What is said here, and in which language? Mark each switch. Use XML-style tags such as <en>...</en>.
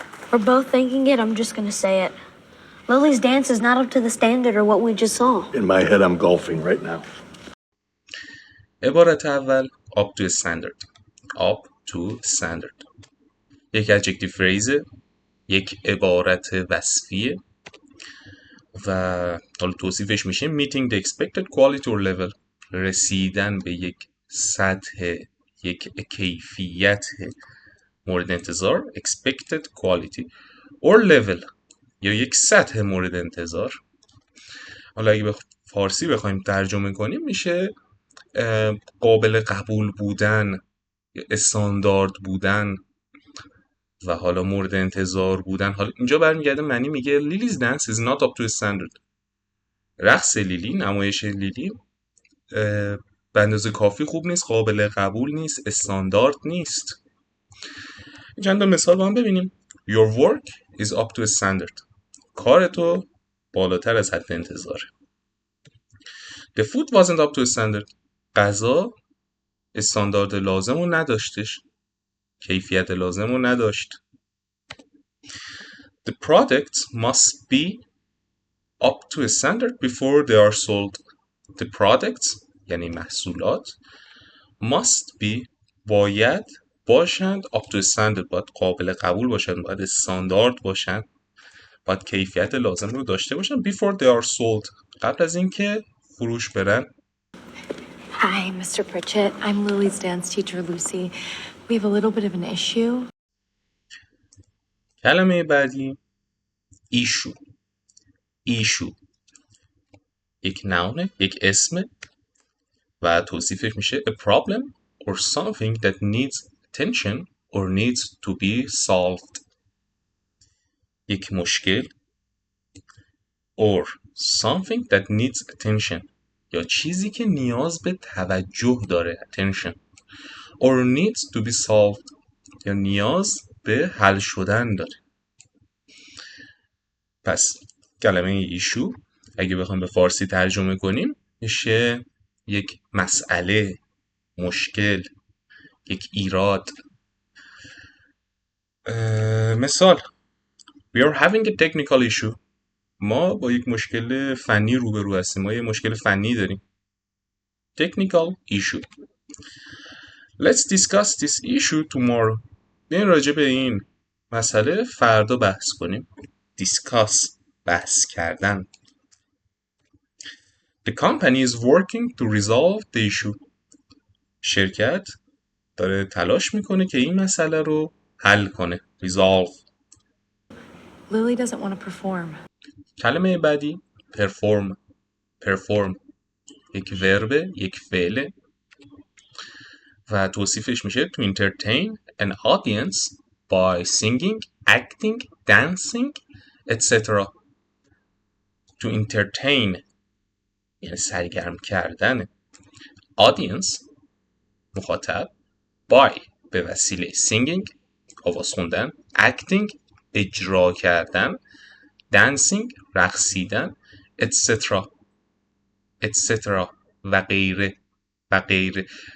<en>We're both thinking it. I'm just gonna say it. Lily's dance is not up to the standard or what we just saw. In my head, I'm golfing right now.</en> <fa>عبارت اول</fa> <en>up to standard. up to standard.</en> <fa>یک</fa> <en>adjective phrase،</en> <fa>یک عبارت وصفیه و حالا توصیفش میشه</fa> <en>meeting the expected quality or level،</en> <fa>رسیدن به یک سطح، یک کیفیت مورد انتظار</fa> <en>expected quality or level</en> <fa>یا یک سطح مورد انتظار. حالا اگه به فارسی بخوایم ترجمه کنیم میشه قابل قبول بودن، استاندارد بودن و حالا مورد انتظار بودن. حالا اینجا برمیگرده معنی میگه لیلیز</fa> <en>dance is not up to standard.</en> <fa>رقص لیلی، نمایش لیلی به اندازه کافی خوب نیست، قابل قبول نیست، استاندارد نیست. چند تا مثال با هم ببینیم.</fa> <en>Your work is up to standard.</en> <fa>کار تو بالاتر از حد انتظاره.</fa> <en>The food wasn't up to standard.</en> <fa>غذا استاندارد لازم رو نداشتش، کیفیت لازم رو نداشت.</fa> <en>The products must be up to a standard before they are sold. The products</en> <fa>یعنی محصولات</fa> <en>must be</en> <fa>باید باشند</fa> <en>up to a standard،</en> <fa>باید قابل قبول باشند، باید استاندارد باشند، باید کیفیت لازم رو داشته باشند</fa> <en>before they are sold،</en> <fa>قبل از اینکه فروش برن.</fa> <en>Hi, Mr. Pritchett. I'm Lily's dance teacher, Lucy. We have a little bit of an issue.</en> <fa>کلمه بعدی issue.</fa> <en>issue</en> <fa>یک نونه، یک اسم و توصیفش میشه</fa> <en>a problem or something that needs attention or needs to be solved.</en> <fa>یک مشکل</fa> <en>or something that needs attention</en> <fa>یا چیزی که نیاز به توجه داره</fa> <en>attention or needs to be solved</en> <fa>یا نیاز به حل شدن داره. پس کلمه ایشو اگه بخوام به فارسی ترجمه کنیم میشه یک مسئله، مشکل، یک ایراد. مثال</fa> <en>We are having a technical issue.</en> <fa>ما با یک مشکل فنی روبرو هستیم. ما یک مشکل فنی داریم.</fa> <en>Technical issue. Let's discuss this issue tomorrow.</en> <fa>بیاین راجع به این مسئله فردا بحث کنیم. Discuss بحث کردن.</fa> <en>The company is working to resolve the issue.</en> <fa>شرکت داره تلاش میکنه که این مسئله رو حل کنه.</fa> <en>Resolve. Lily doesn't want to perform.</en> <fa>کلمه بعدی perform. perform یک ورب، یک فعل و توصیفش میشه</fa> <en>to entertain an audience by singing, acting, dancing, etc. to entertain</en> <fa>یعنی سرگرم کردن audience مخاطب by به وسیله singing آواز خوندن acting اجرا کردن dancing رقصیدن etc etc و غیره و غیره.</fa>